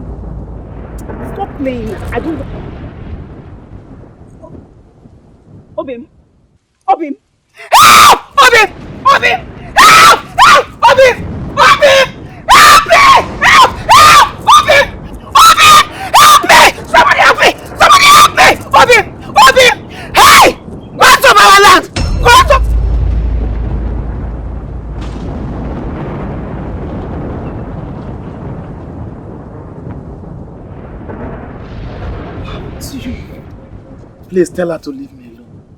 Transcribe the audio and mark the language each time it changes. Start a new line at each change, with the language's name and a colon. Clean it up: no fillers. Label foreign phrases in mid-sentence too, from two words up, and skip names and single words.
English: Stop playing. I don't... Obim. Obim. Help! Obim! Obim! Help! Help! Obim! Obim! Help me! Help! Help! Obim! Obim! Help me! Somebody help me! Somebody help me! Obim! Obim! Hey! Go out of our land! Go out of... Please tell her to leave me alone.